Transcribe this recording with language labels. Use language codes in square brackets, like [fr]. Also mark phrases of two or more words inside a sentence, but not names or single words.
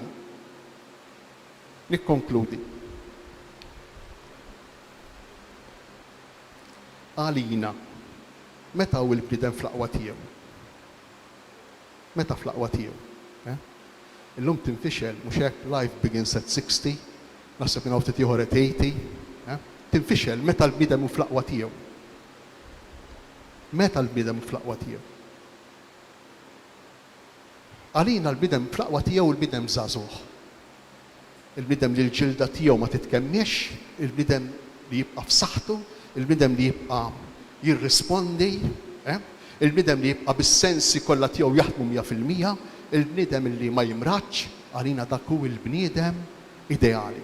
[mt] Nikkonkludi. Għalina, meta hu l-bniedem fl-aqwa tiegħu? Meta fl-aqwa tiegħu? Illum tinfixel, mhux hekk [en] life begins at 60, [mt] naħseb kien hawn ftit ieħor at 80, tinfixel meta l-bniedem hu fl-aqwa tiegħu. Meta l-bniedem hu fl-aqwa tiegħu. Għalina l-bniedem fl-aqwa tiegħu l-bniedem żagħżugħ. Il-bniedem li l-ġilda tiegħu ma titkemmix, il-bniedem li jibqa' f'saħħtu, il-bniedem li jibqa' jirrispondi, il-bniedem li jibqa' bis-sensi kollha tiegħu jaħdmu 100%, il-bniedem li ma jimraċ, għalina dak hu il-bniedem ideali.